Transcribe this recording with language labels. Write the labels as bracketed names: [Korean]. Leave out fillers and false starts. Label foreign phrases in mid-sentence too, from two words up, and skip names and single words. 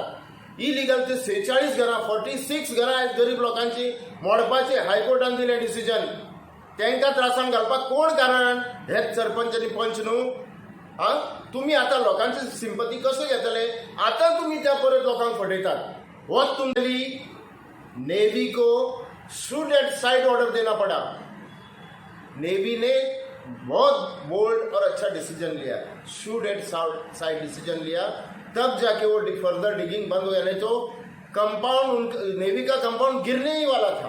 [Konkani] इलिगल ते 46 घरां, 46 घरां आहेत गरीब लोकांची मोडपाचे हायकोर्टान दिलें डिसिजन. तांकां त्रासान घालपाक कोण कारण? हेच सरपंच आनी पंच न्हू. हां, तुमी आतां लोकांची सिंपती कशें घेतले? आतां तुमी त्या परत लोकांक फटयतात. वच तुमची [Hindi] नेवी को [English] shoot at sight order [Hindi] देना पड़ा. नेवी ने बहुत बोल्ड और अच्छा डिसीजन लिया, [English] shoot at sight decision [Hindi] लिया. तब जाके वो [English] further digging [Hindi] बंद हो गया, नहीं तो कंपाउंड, नेवी का कंपाउंड गिरने ही वाला था.